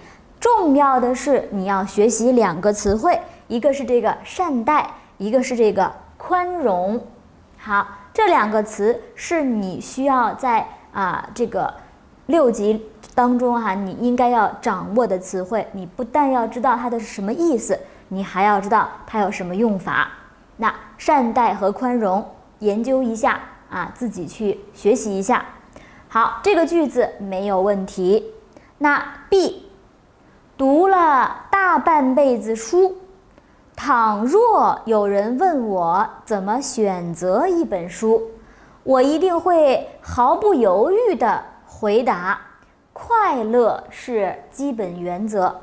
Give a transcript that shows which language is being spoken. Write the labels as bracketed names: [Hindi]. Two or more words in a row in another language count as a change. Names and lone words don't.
[Chinese] 重要的是你要學習2個詞彙，一個是這個善待，一個是這個寬容。好，這2個詞是你需要在這個6級當中你應該要掌握的詞彙。你不但要知道它的是什麼意思，你還要知道它有什麼用法。那善待和寬容研究一下自己去學習一下。好，這個句子沒有問題。那 B， 讀了大半輩子書，倘若有人問我怎麼選擇一本書，我一定會毫不猶豫地回答：快樂是基本原則。